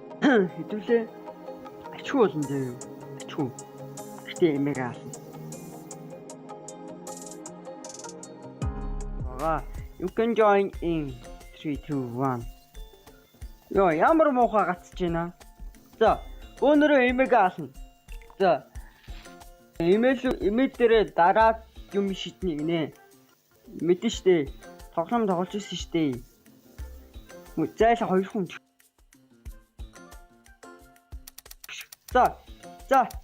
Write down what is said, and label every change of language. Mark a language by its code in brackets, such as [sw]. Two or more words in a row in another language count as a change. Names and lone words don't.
[mn] Хэдүүлээ ачгүй болно дээ. Ачгүй. Гэтэ эмээг аална. [en] You can join in 3 2 1. [mn] Йоо, ямар муухай гацж байна. За, өнөөдөр эмээг аална. За. Имэйл дээр дараа юм шиднэ гинэ. Мэдэн штэ. Тоглоом тоглож ирсэн штэ. Зайлаа 2 хүн. За.